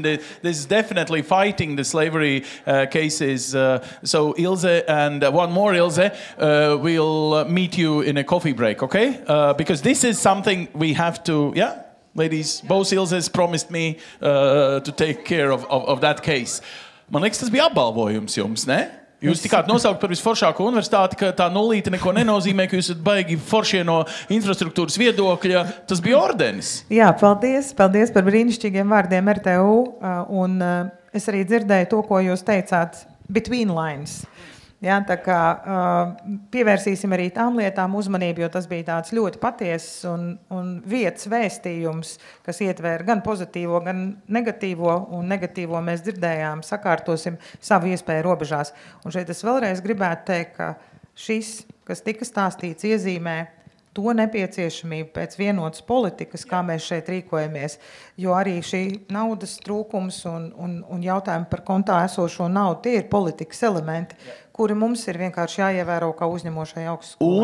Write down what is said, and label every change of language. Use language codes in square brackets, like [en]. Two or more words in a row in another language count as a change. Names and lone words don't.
[en] This is definitely fighting the slavery cases. So Ilze and one more Ilze will meet you in a coffee break, okay? Because this is something we have to, yeah? Ladies, both Ilzes promised me to take care of that case. [lv] Man liekas, tas bija apbalvojums jums, ne? Jūs tikāt nosaukt par visforšāko universitāti, ka tā nulīte neko nenozīmē, ka jūs esat baigi foršie no infrastruktūras viedokļa. Tas bija ordenis. Jā, paldies. Paldies par brīnišķīgiem vārdiem RTU. Un es arī dzirdēju to, ko jūs teicāt [en] between lines. [lv] Jā, tā kā pievērsīsim arī tām lietām uzmanību, jo tas bija tāds ļoti patiesas un vietas vēstījums, kas ietvēra gan pozitīvo, gan negatīvo, un negatīvo mēs dzirdējām, sakārtosim savu iespēju robežās. Un šeit es vēlreiz gribētu teikt, ka šis, kas tika stāstīts, iezīmē to nepieciešamību pēc vienotas politikas, kā mēs šeit rīkojamies, jo arī šī naudas trūkums un jautājumi par kontā esošo naudu, tie ir politikas elementi, kuri mums ir vienkārši jāievēro kā uzņemošai augstskolai.